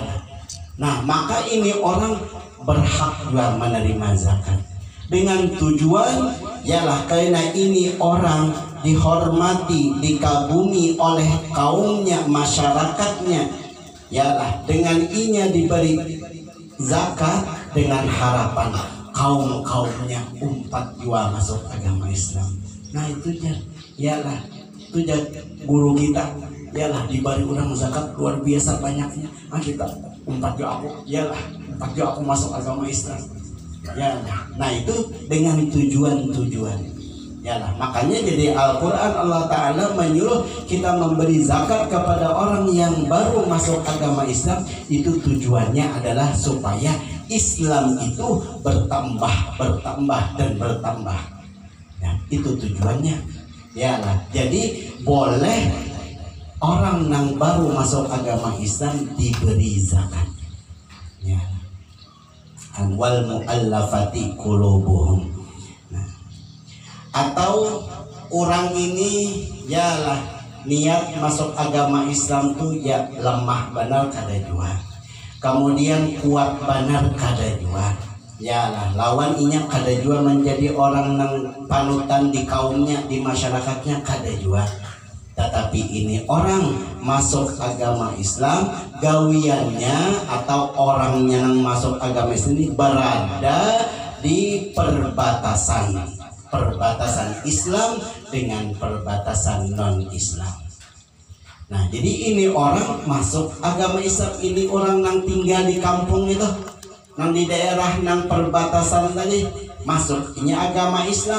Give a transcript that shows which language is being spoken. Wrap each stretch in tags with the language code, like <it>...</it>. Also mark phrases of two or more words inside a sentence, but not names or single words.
<id>Nah maka ini orang berhak juga menerima zakat.</id> <bjn>dengan tujuan ialah karena ini orang dihormati, dikagumi oleh kaumnya, masyarakatnya, ialah dengan inya diberi zakat dengan harapan kaum-kaumnya umpat jua masuk agama Islam.</bjn> <id>Nah itu ialah itu guru kita, ialah diberi orang zakat luar biasa banyaknya.</id> <bjn>Nah kita umpat jua aku, ialah umpat jua aku masuk agama Islam.</bjn> <id>Ya, nah itu dengan tujuan-tujuan. Yalah, makanya jadi Al-Quran Allah Ta'ala menyuruh kita memberi zakat kepada orang yang baru masuk agama Islam. Itu tujuannya adalah supaya Islam itu bertambah dan bertambah. Nah, itu tujuannya. Yalah, jadi boleh orang yang baru masuk agama Islam diberi zakat. Ya.</id> <ar>Wal mu'allafati qulubuhum.</ar> <bjn>Nah, atau orang ini yalah niat masuk agama Islam tuh ya lemah benar kada jua, kemudian kuat benar kada jua, yalah lawan inya kada jua menjadi orang nang panutan di kaumnya, di masyarakatnya kada jua.</bjn> <id>Tetapi ini orang masuk agama Islam, gawiannya atau orangnya yang masuk agama Islam ini berada di perbatasan Islam dengan perbatasan non-Islam. Nah, jadi ini orang masuk agama Islam, ini orang yang tinggal di kampung itu, yang di daerah yang perbatasan tadi masuk ini agama Islam.</id>